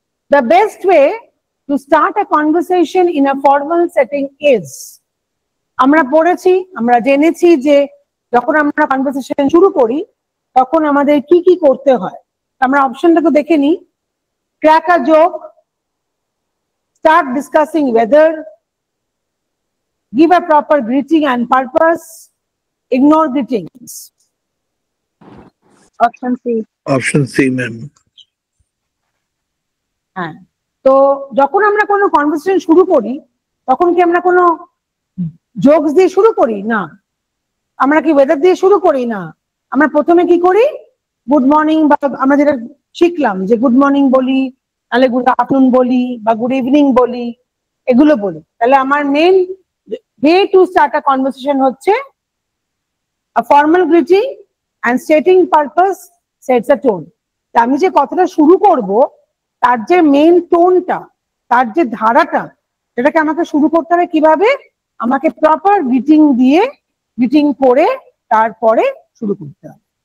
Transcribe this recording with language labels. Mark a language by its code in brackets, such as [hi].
[en] The best way to start a conversation in a formal setting is, [bn] আমরা পড়েছি, আমরা জেনেছি যে যখন আমরা কনভারসেশন শুরু করি তখন আমাদের কি কি করতে হয়। আমরা অপশনটাকে দেখে নিই। [en] Crack a joke, start discussing weather, give a proper greeting and purpose, ignore greetings. [bn] Option C. Option C ma'am. হ্যাঁ, তো যখন আমরা কোনো কনভারসেশন শুরু করি তখন কি আমরা কোনো জোকস দিয়ে শুরু করি? না। আমরা কি ওয়েদার দিয়ে শুরু করি? না। আমরা প্রথমে কি করি? গুড মর্নিং, বা আমরা যেটা শিখলাম যে গুড মর্নিং বলি, তাহলে গুড আফটারনুন বলি, বা গুড ইভিনিং বলি, এগুলো বলি। তাহলে আমার main [en] way to start a conversation [bn] হচ্ছে [en] a formal greeting and stating purpose sets a tone। [bn] আমি যে কথাটা শুরু করব তার যে মেইন টোনটা, তার যে ধারাটা, সেটাকে আমাকে শুরু করতে হবে কিভাবে? আমাকে প্রপার গ্রিটিং দিয়ে, গ্রিটিং করে তারপরে শুরু করতে হবে।